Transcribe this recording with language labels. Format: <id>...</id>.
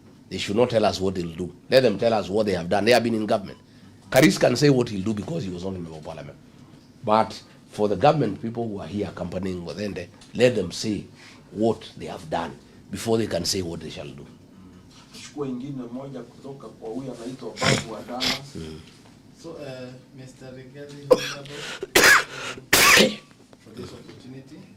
<en>They should not tell us what they'll do. Let them tell us what they have done. They have been in government. Karis can say what he'll do because he was not a member of parliament. But for the government people who are here accompanying Wadende, let them say what they have done before they can say what they shall do.</en> <sw>Ingine moja kutoka kwa huyu anaitwa Babu wa Dallas.</sw> <en>So, Mr. Rigathi, for this opportunity.</en>